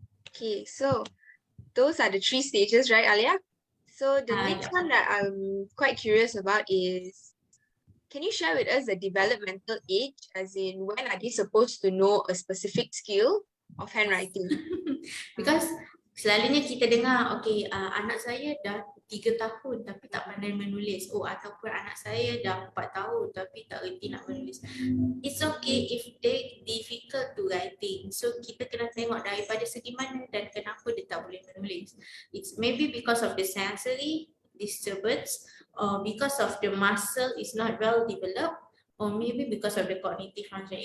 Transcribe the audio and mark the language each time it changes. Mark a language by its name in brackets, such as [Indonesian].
[English] Okay, so those are the 3 stages, right, Alia? So the next Yeah. one that I'm quite curious about is, can you share with us the developmental age, as in when are they supposed to know a specific skill of handwriting? Because [Malay] selalunya kita dengar, okay, anak saya dah 3 tahun tapi tak pandai menulis. Oh, ataupun anak saya dah 4 tahun tapi tak reti nak menulis. [English] It's okay if they difficult to writing. [Malay] So kita kena tengok daripada segi mana dan kenapa dia tak boleh menulis. [English] It's maybe because of the sensory disturbance, or because of the muscle is not well developed, or maybe because of the cognitive function.